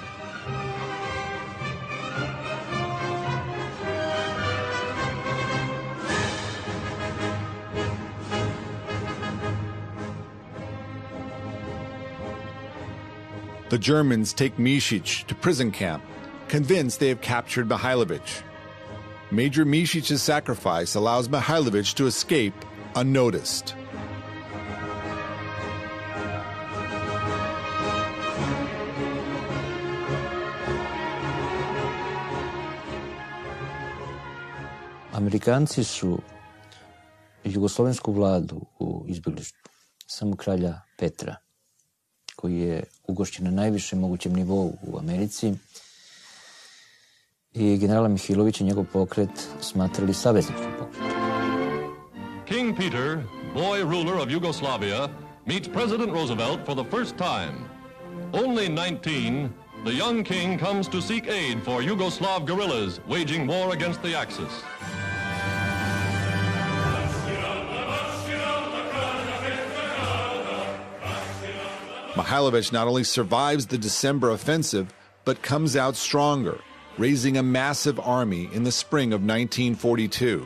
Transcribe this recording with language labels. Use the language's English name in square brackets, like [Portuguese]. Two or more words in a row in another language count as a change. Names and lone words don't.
[English] The Germans take Mišić to prison camp, convinced they have captured Mihailović. Major Mišić's sacrifice allows Mihailović to escape unnoticed. [Serbian] Amerikanci su jugoslovensku vladu u izbjeglištvu, samo kralja Petra, koji je ugošćen na najvišem mogućem nivou u Americi, i generala Mihailovića i njegov pokret smatrali savezničkim pokretom. [English] King Peter, boy ruler of Yugoslavia, meets President Roosevelt for the first time. Only 19, the young king comes to seek aid for Yugoslav guerrillas waging war against the Axis. Mihailović not only survives the December offensive, but comes out stronger, raising a massive army in the spring of 1942.